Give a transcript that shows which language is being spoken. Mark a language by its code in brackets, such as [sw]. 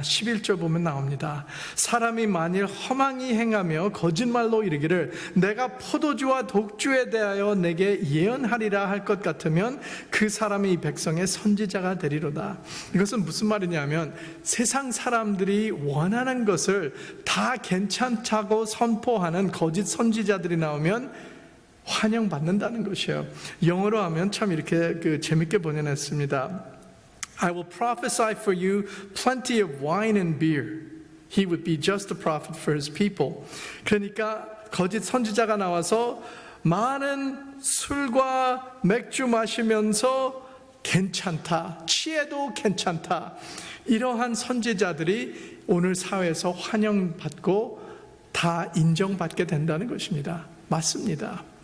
[ko] 11절 보면 나옵니다. 사람이 만일 허망히 행하며 거짓말로 이르기를 내가 포도주와 독주에 대하여 내게 예언하리라 할 것 같으면 그 사람이 이 백성의 선지자가 되리로다. 이것은 무슨 말이냐면 세상 사람들이 원하는 것을 다 괜찮다고 선포하는 거짓 선지자들이 나오면 환영받는다는 것이에요. 영어로 하면 참 이렇게 재밌게 번역했습니다. [en] I will prophesy for you plenty of wine and beer. He would be just a prophet for his people. [ko] 그러니까 거짓 선지자가 나와서 많은 술과 맥주 마시면서 괜찮다, 취해도 괜찮다, 이러한 선지자들이 오늘 사회에서 환영받고 다 인정받게 된다는 것입니다. 맞습니다.